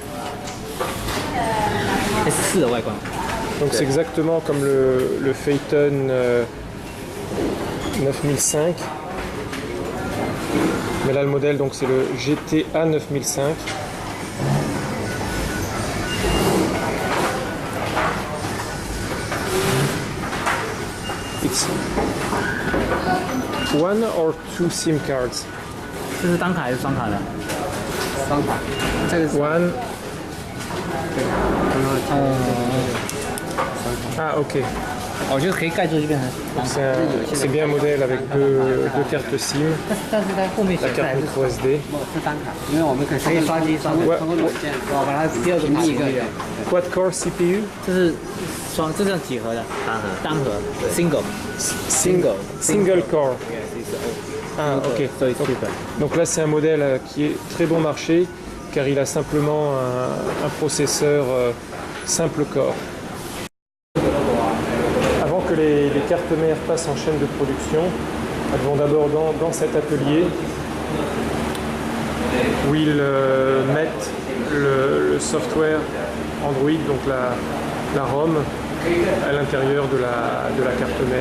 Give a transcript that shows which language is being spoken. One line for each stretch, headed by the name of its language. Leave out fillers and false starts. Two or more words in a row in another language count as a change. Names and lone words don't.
French: Donc c'est exactement comme le Phaeton 9005. Mais là le modèle donc c'est le GTA 9005.
English: It's 1 or 2 SIM cards?
Chinese: 这是单卡还是双卡的？双卡。这个是
English: One. Ah ok.
French: C'est bien un modèle avec deux cartes SIM, la carte micro SD.
English: Quad core CPU?
Chinese: 这是这样几核的？单核。Single
English: Single core. Ah, ok. So it's cheaper.
French: Donc là, c'est un modèle qui est très bon marché car il a simplement un processeur simple core. Avant que les cartes mères passent en chaîne de production, elles vont d'abord dans cet atelier où ils mettent le software Android, donc la ROM, à l'intérieur de la carte mère.